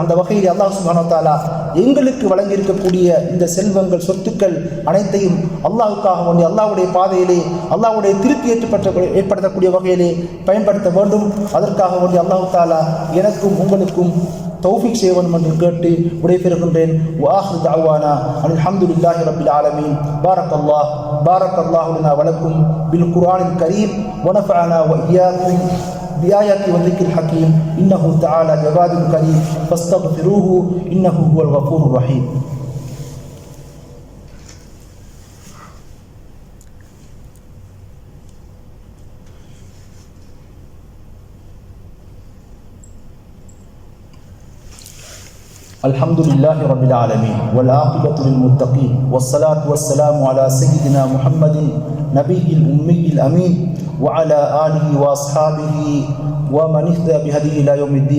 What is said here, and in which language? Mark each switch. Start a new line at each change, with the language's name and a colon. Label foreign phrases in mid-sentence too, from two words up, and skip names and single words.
Tamil: அந்த வகையில்
Arabic: الله سبحانه وتعالى
Tamil: எங்களுக்கு வழங்கியிருக்கக்கூடிய இந்த செல்வங்கள், சொத்துக்கள் அனைத்தையும் அல்லாஹ்வுக்காக வேண்டி அல்லாஹ்வுடைய பாதையிலே அல்லாஹ்வுடைய திருப்தி ஏற்படுத்தக்கூடிய வகையிலே பயன்படுத்த வேண்டும். அதற்காக வேண்டி
Arabic: الله تعالى
Tamil: எனக்கும் உங்களுக்கும் தௌஃபீக் செய்ய வேண்டும் என்று கேட்டு விடைபெறுகின்றேன்.
Arabic: وآخر دعوانا الحمد لله رب العالمين. بارك الله لنا ولكم بالقرآن الكريم ونفعنا وإياكم بآيات والذكر الحكيم إنه تعالى جواد كريم فاستغفروه إنه هو الغفور الرحيم. الحمد لله رب العالمين والعاقبة للمتقين والصلاة والسلام على سيدنا محمد نبي الأمي الأمين وعلى آله وأصحابه ومن اهتدى بهديه إلى يوم الدين.